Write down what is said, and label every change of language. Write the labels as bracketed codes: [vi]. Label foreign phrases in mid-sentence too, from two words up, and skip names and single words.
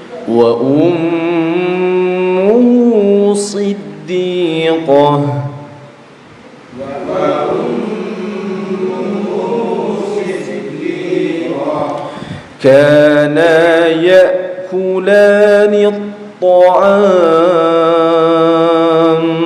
[ar] وأمه صديقة. كانا يأكلان الطعام.